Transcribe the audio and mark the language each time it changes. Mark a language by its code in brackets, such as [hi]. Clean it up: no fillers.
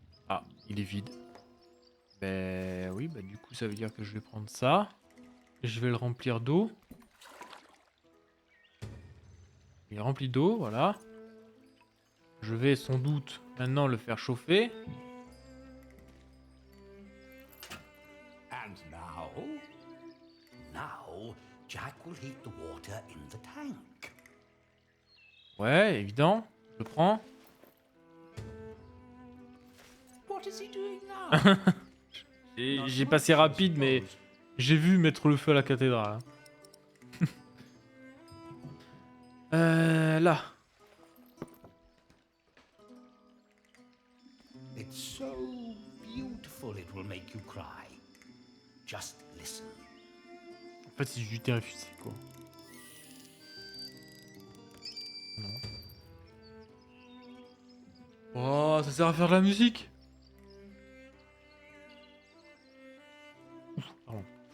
[fr] Ah, il est vide. Bah oui, bah du coup, ça veut dire que je vais prendre ça. Je vais le remplir d'eau. Il est rempli d'eau, voilà. Je vais sans doute maintenant le faire chauffer. [en] And now Jack will heat the water in the tank. [fr] Ouais, évident. Je prends. [en] What is he doing now? [fr] J'ai passé rapide, mais j'ai vu mettre le feu à la cathédrale. Là. [en] It's so beautiful it will make you cry. Just listen. [fr] En fait, c'est du Terre refusé, quoi. Non. Oh, ça sert à faire de la musique. Pardon.